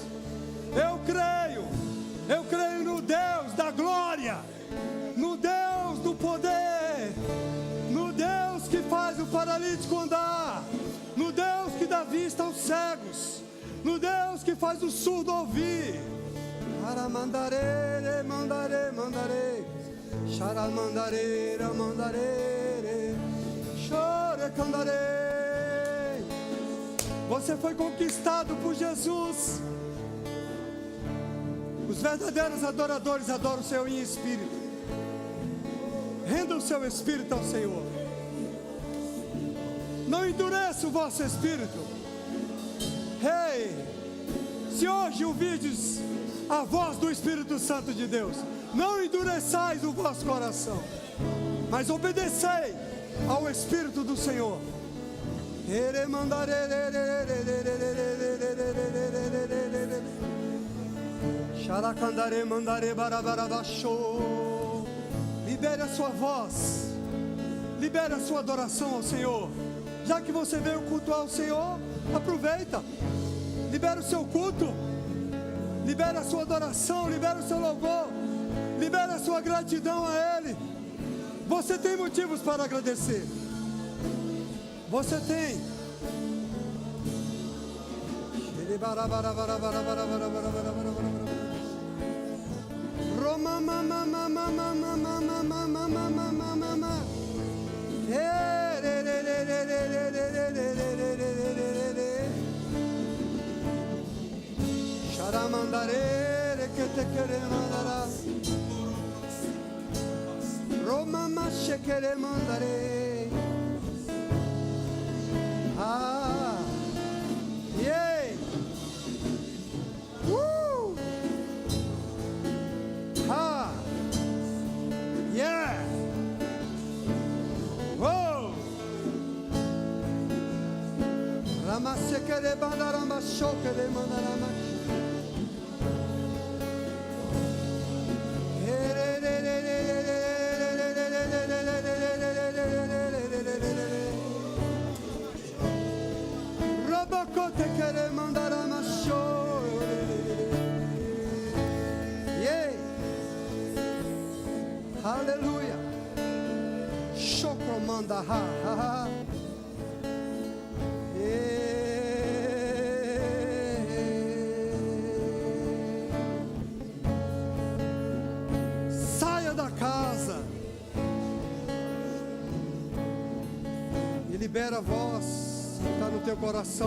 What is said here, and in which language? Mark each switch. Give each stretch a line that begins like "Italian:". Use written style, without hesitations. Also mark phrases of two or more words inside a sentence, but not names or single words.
Portuguese: Eu creio no Deus da glória, no Deus do poder, no Deus que faz o paralítico andar, no Deus que dá vista aos cegos, no Deus que faz o surdo ouvir. Mandare, mandare, mandare, mandare, mandare, chore, candare. Você foi conquistado por Jesus. Os verdadeiros adoradores adoram o Senhor em espírito. Renda o seu espírito ao Senhor. Não endureça o vosso espírito. Se hoje ouvides a voz do Espírito Santo de Deus, não endureçais o vosso coração, mas obedecei ao Espírito do Senhor. Xaracandare mandare barabarabachô. Libere a sua voz, libere a sua adoração ao Senhor. Já que você veio cultuar o Senhor, aproveita, libere o seu culto, libere a sua adoração, libere o seu louvor, libere a sua gratidão a Ele. Você tem motivos para agradecer. Você tem. Roma mama mama mama mama mama mama mama. Sharamandare que te quere mandara. Roma mashe quere mandare. Ah, yeah. Woo. Ha. Yeah. Whoa. Ramasse quere mandara masho quere mandara masho. Te quere mandar a macho. Yeah. Aleluia. Chocro manda ha ha ha. Saia da casa e libera a voz que está no teu coração.